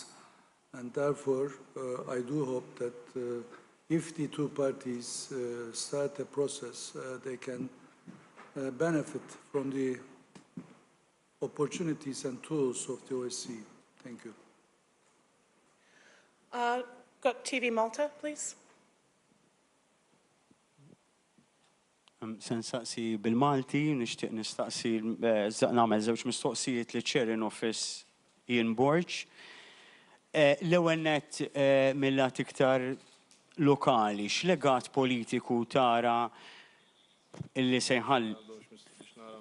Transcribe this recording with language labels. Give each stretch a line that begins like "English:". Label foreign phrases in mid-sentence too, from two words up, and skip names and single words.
English: And therefore, I do hope that if the two parties start a process, they can benefit from the opportunities and tools of the OSCE. Thank you. Got TV Malta, please.
Maltese: Sensaqsi bil-Malti, nixtieq nistaqsi nagħmel żewġ mistoqsijiet li
English: Chair in Office
Maltese: Ian Borg. L-ewwel nett mill-lat iktar lokali, x'legat politiku tara illi se jħall